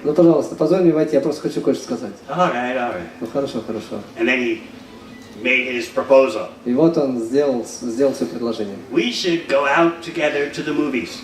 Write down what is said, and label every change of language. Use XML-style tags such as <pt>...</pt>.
<ru>Ну, пожалуйста, позволь мне войти, я просто хочу кое-что сказать.</ru> <en>All right.</en> <ru>Ну, хорошо, хорошо.</ru> <en>And then he made his proposal.</en> <ru>И вот он сделал свое предложение.</ru> <en>We should go out together to the movies.</en>